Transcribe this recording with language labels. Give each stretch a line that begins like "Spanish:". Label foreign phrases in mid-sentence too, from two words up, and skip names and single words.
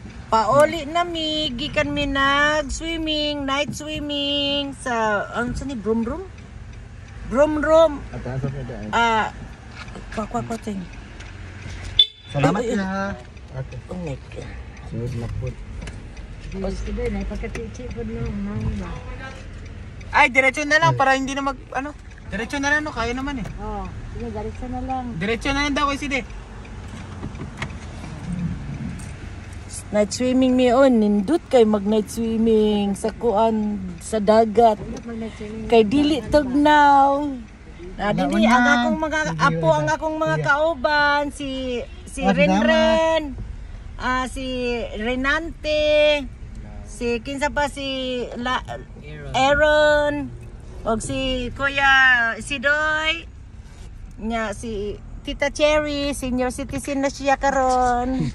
Cebuano: Pauli na mi, gikan mi nag-swimming,
English: night swimming
Cebuano: sa ano sa ni Brum Brum? Brum Brum. Kwa ting. Salamat na. Okay.
English: Oh my God.
Filipino: Sunod na po. Ay, diretso na lang para hindi na mag ano. Diretso na lang no, kaya naman eh. Oh, sige, diretso na lang. Diretso na lang daw kay Side.
English: Night swimming
Cebuano: mi on, nindut kay mag night swimming sa kuan sa dagat. Kay dili tugnaw. Dili ang akong mga apo, ang akong mga kauban si Renren, si Renante, si kinsa pa si Aaron, og si Kuya Sidoy, nya si Tita Cherry, senior citizen na siya karon.